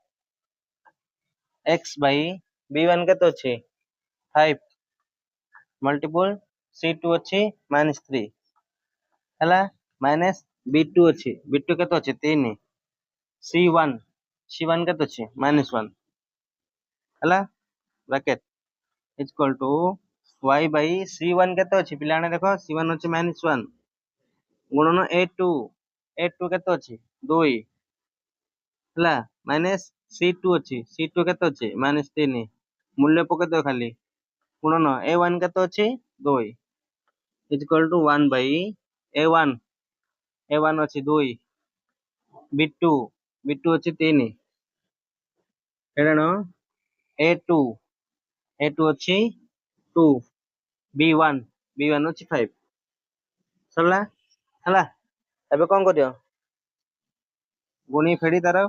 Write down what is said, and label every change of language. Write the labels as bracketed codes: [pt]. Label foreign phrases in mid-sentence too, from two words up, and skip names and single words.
[en] x by b1 [or] କେତେ ଅଛି 5 multiple c2 ଅଛି -3 ହେଲା minus b2 ଅଛି b2 କେତେ ଅଛି 3 c1 କେତେ ଅଛି -1 ହେଲା ବ୍ରାକେଟ [en] is equal to y by c1 [or] କେତେ ଅଛି ପିଲାମାନେ ଦେଖ c1 ଅଛି -1 ଗୁଣନ a2 କେତେ ଅଛି 2 ହେଲା ମାଇନସ c2 ଅଛି c2 କେତେ ଅଛି -3 ମୂଲ୍ୟ ପକେଇଦେବ ଖାଲି ଗୁଣନ a1 କେତେ ଅଛି 2 [en] is equal to 1 by [or] a1 ଅଛି 2 b2 ଅଛି 3 ଏଣୁ a2 ଅଛି 2 b1 ଅଛି 5 ସରିଲା ହେଲା ଏବେ କଣ କରିବ ଗୁଣି ଫେଡି ତାର